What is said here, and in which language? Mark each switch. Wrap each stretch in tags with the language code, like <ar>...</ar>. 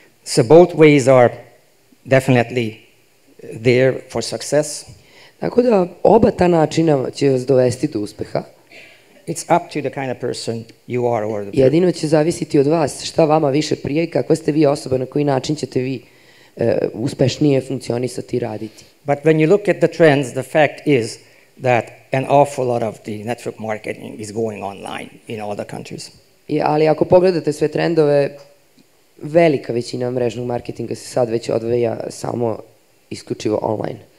<en>So both ways are definitely there for success.</en> <sr>Tako da oba ta načina će vas dovesti do uspeha.</sr> <en>It's up to the kind of person you are or the</en> <sr>Jedino će zavisiti od vas šta vama više prije i kakva ste vi osoba, na koji način ćete vi uspešnije funkcionisati i raditi.</sr> <en>But when you look at the trends, the fact is that an awful lot of the network marketing is going online in all the countries.</en> <sr>Ali ako pogledate sve trendove, velika većina mrežnog marketinga se sad već odvija samo isključivo online.</sr>